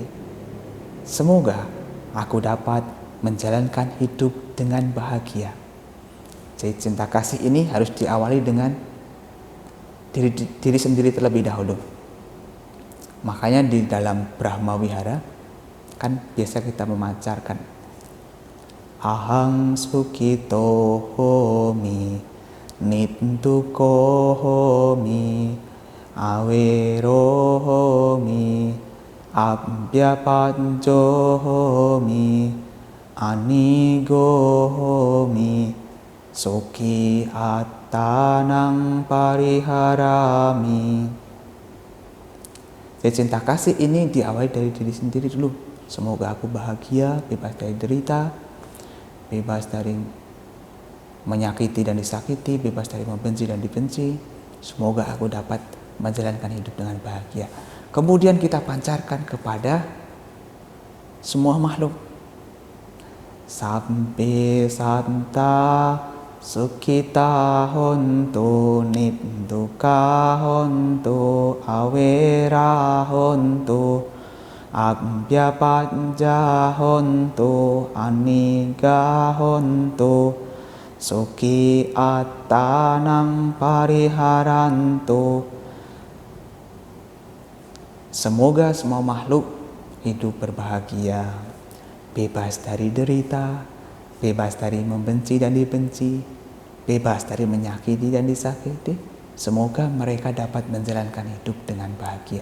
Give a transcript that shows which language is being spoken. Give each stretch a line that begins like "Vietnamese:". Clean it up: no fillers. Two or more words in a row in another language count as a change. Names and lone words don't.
Indonesian: Semoga aku dapat menjalankan hidup dengan bahagia. Jadi cinta kasih ini harus diawali dengan diri sendiri terlebih dahulu. Makanya di dalam Brahma Wihara kan biasa kita memancarkan
Pali: ahang sukito homi, nittuko homi, awero homi, abhyapanjo homi, anigo homi, suki attanang pariharami.
Indonesian: Jadi cinta kasih ini diawali dari diri sendiri dulu. Semoga aku bahagia, bebas dari derita, bebas dari menyakiti dan disakiti, bebas dari membenci dan dibenci. Semoga aku dapat menjalankan hidup dengan bahagia. Kemudian kita pancarkan kepada semua makhluk.
Pali: Sambe santa sukita hontu, nittuka hontu, awera hontu, abhyapanja hontu, aniga hontu, suki attanang pariharantu.
Indonesian: Semoga semua makhluk hidup berbahagia, bebas dari derita, bebas dari membenci dan dibenci, bebas dari menyakiti dan disakiti. Semoga mereka dapat menjalankan hidup dengan bahagia.